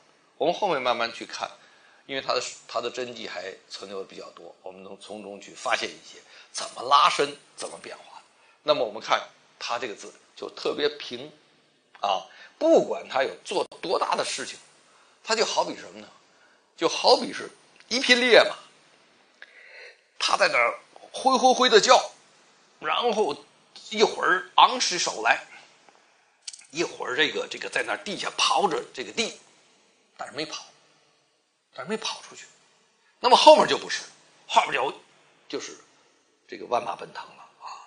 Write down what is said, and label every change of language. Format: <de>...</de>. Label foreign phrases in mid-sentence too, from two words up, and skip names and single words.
<zh>我們後面慢慢去看，因為他的真跡還存留的比較多，我們能從中去發現一些怎麼拉伸怎麼變化。那麼我們看他這個字就特別平啊，不管他有做多大的事情，他就好比什麼呢？就好比是一匹烈馬，他在那兒揮的叫，然後一會兒昂起手來，一會兒這個在那兒地下刨着這個地，但是沒跑出去。那麼後面就不是，後面就是這個萬馬奔騰了啊！</zh>